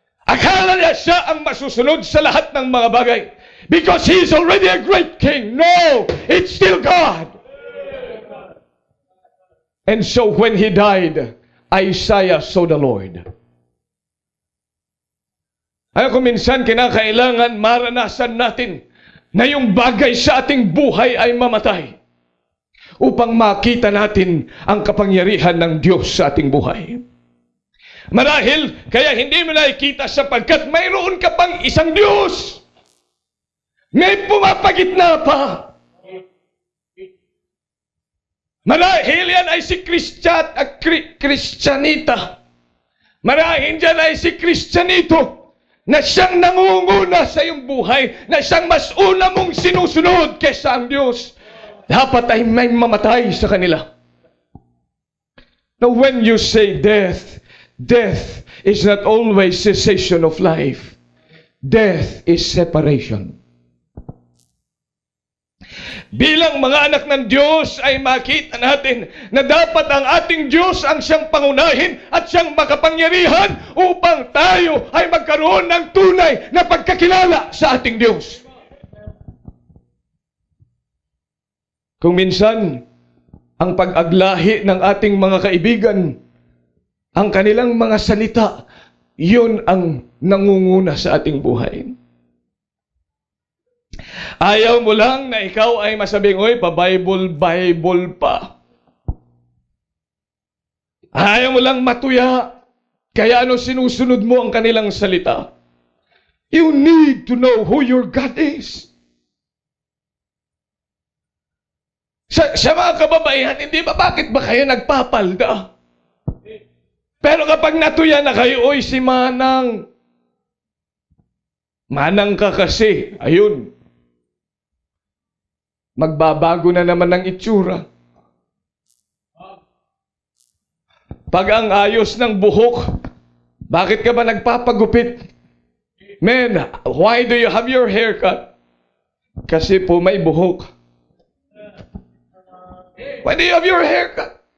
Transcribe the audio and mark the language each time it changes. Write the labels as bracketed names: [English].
[Filipino] Akala niya siya ang masusunod sa lahat ng mga bagay. [English] Because he is already a great king. No, it's still God. And so when he died, Isaiah saw the Lord. [Filipino] Ayaw ko minsan kinakailangan maranasan natin na yung bagay sa ating buhay ay mamatay upang makita natin ang kapangyarihan ng Diyos sa ating buhay. Marahil, kaya hindi mo nakikita sapagkat mayroon ka pang isang Diyos. May pumapagitna pa. Marahil yan ay si Kristyanita. Marahil yan ay si Kristyanito na siyang nangunguna sa iyong buhay, na siyang mas una mong sinusunod kaysa ang Diyos. Dapat ay may mamatay sa kanila. [English] Now when you say death, death is not always cessation of life. Death is separation. [Filipino] Bilang mga anak ng Diyos ay makita natin na dapat ang ating Diyos ang siyang pangunahin at siyang makapangyarihan upang tayo ay magkaroon ng tunay na pagkakilala sa ating Diyos. Kung minsan, ang pag-aglahi ng ating mga kaibigan, ang kanilang mga salita, yun ang nangunguna sa ating buhay. Ayaw mo lang na ikaw ay masabing, oy, pa-Bible pa. Ayaw mo lang matuya, kaya ano sinusunod mo ang kanilang salita. [English] You need to know who your God is. [Filipino] Sa mga kababaihan, hindi ba bakit ba kayo nagpapalda? Pero kapag natuya na kayo, oy, si Manang. Manang ka kasi, ayun. Magbabago na naman ng itsura. Pag ang ayos ng buhok, bakit ka ba nagpapagupit? [English] Man, why do you have your haircut? [Filipino] Kasi po may buhok. [English] Why do you have your haircut?